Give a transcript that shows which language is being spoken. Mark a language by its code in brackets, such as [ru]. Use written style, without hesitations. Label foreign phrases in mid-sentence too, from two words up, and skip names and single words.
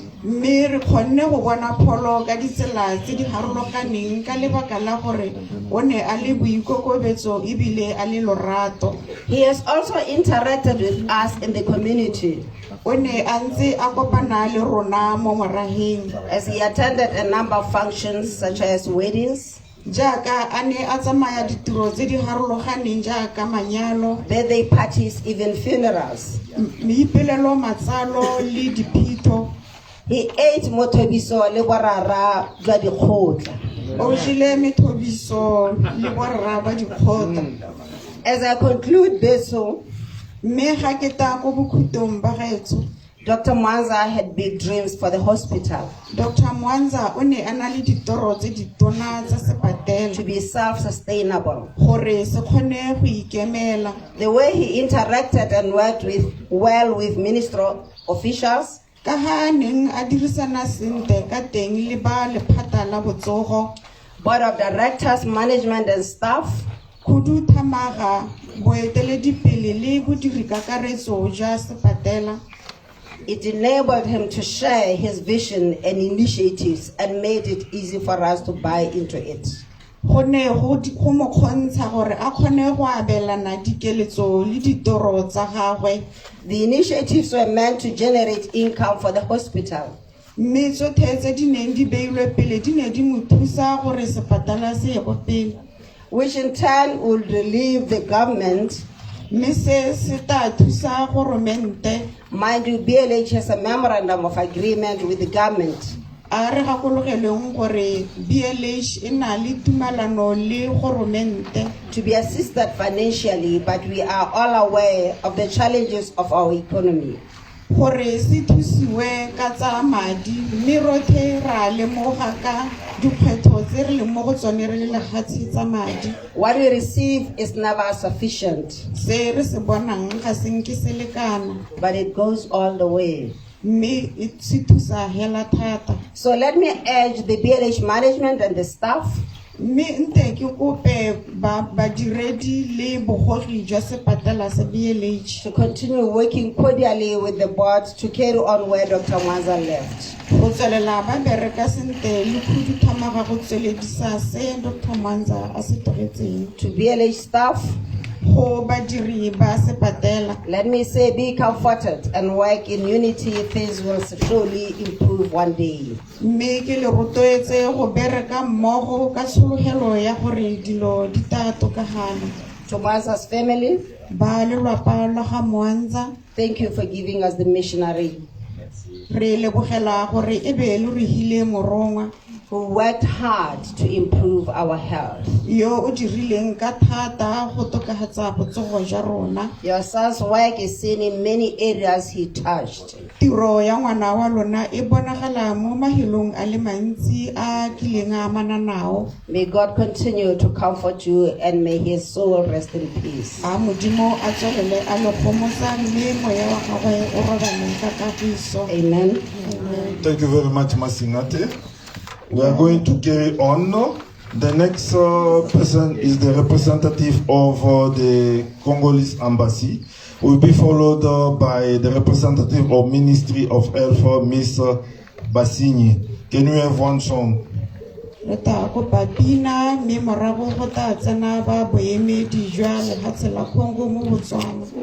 [en] He has also interacted with us in the community, as he attended a number of functions such as weddings, [tn] jaaka a ne a tsamaya ditiro tse di harologaneng jaaka manyalo, [en] birthday parties, even funerals. [tn] meipelelo, matsalo le diphito. [en] He ate [tn] motobiso le borara jwa dikgotla. O jile methobiso le borra ba dikgotla. [en] As I conclude this, [tn] Mme ga ke ta ko bokhutong ba gaetsho, Dr. [en] Mwanza had big dreams for the hospital Dr. [tn] Mwanza o ne a na le ditoro tse di tona tsa [en] to [tn] sepatele [en] be self-sustainable. [tn] gore se kgone go ikemela. [en] The way he interacted and worked well with ministerial officials, [tn] Ka ha neng a dirisana sentle ka teng le ba lephata la botsogo, [en] board of directors, management and staff, [tn] kudu thamaga boeteledipele le bodiri kakaretso jwa sepatela, [en] it enabled him to share his vision and initiatives and made it easy for us to buy into it. [tn] go ne go mo kgontsha gore a kgone go abelana dikeletso le ditoro tsa gagwe. [en] The initiatives were meant to generate income for the hospital, [tn] Mme tsotlhe tse di neng di beilwe pele di ne di mo thusa gore sepatala se ye go pele, [en] which in turn would relieve the government. [tn] mme se tla thusa goromente. [en] Mind you, BLH has a memorandum of agreement with the government [tn] A re gakologeleng gore BLH e na le tumalano le goromente [en] to be assisted financially, but we are all aware of the challenges of our economy. [tn] gore se thusiwe ka tsa madi, mme rotlhe ra lemoga ka dikgwetlho tse re leng mo go tsone re le lefatshe tsa madi. [en] What we receive is never sufficient, [tn] Se re se bonang ga se nke se lekana, [en] but it goes all the way. [tn] mme se thusa hela thata. [en] So let me urge the BLH management and the staff [tn] Mme nte ke kope badiredi le bogogi jwa sepatala sa BLH [en] to continue working cordially with the board to carry on where Dr. Mwanza left. [tn] go tswelela ba bereka sentle le khuduthamaga go tsweledisa se Dr. Mwanza a se tlogetseng. [en] To BLH staff, [tn] Go badiri ba sepatela, [en] let me say be comforted and work in unity. Things will surely improve one day. [tn] mme ke le rotloetse go bereka mmogo ka tshologelo ya gore dilo di tla tokagana. [en] To Mwanza's family, [tn] Ba lelapa la ga Mwanza, [en] thank you for giving us the missionary [tn] re lebogela gore e be le re hile morongwa [en] who worked hard to improve our health. [tn] yo o dirileng ka thata go tokafatsa botsogo jwa rona. [en] Your son's work is seen in many areas he touched. [tn] Tiro ya ngwana wa lona e bonagala mo mahelong a le mantsi a kileng a amana nao. [en] May God continue to comfort you and may his soul rest in peace. [tn] A modimo a tswelele a le gomotsa, mme moya wa gagwe o robale ka kagiso. Amen. [en] Thank you very much, Masingate. We are going to carry on. The next person is the representative of the Congolese embassy. Will be followed by the representative of Ministry of Health, Miss Bassini. Can we have one song? [tn] Re ta kopa pina, mme morago go tla tsena ba boemedi jwa lefatshe la Congo mo Botswana.